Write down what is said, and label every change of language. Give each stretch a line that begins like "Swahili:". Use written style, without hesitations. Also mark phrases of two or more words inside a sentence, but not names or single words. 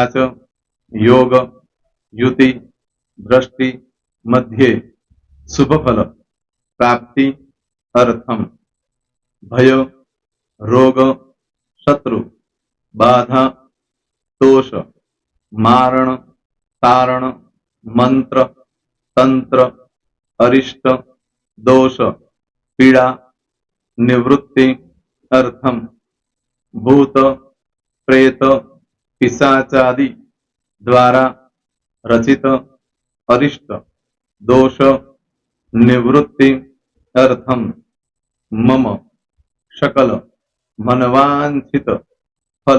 Sanskrit: च योग, युति, दृष्टि, मध्ये, शुभ फल, प्राप्ति, अर्थम, भय, रोग, शत्रु, बाधा, दोष, मारण, तारण, मंत्र, तंत्र, अरिष्ट, दोष, पीड़ा, निवृत्ति, अर्थम, ભૂત પ્રેત પિશાચાદि દ્વારા રચિત અરિષ્ટ દોષ નિવૃત્તિ અર્થમ મમ શકલ મનવાંછિત ફલ.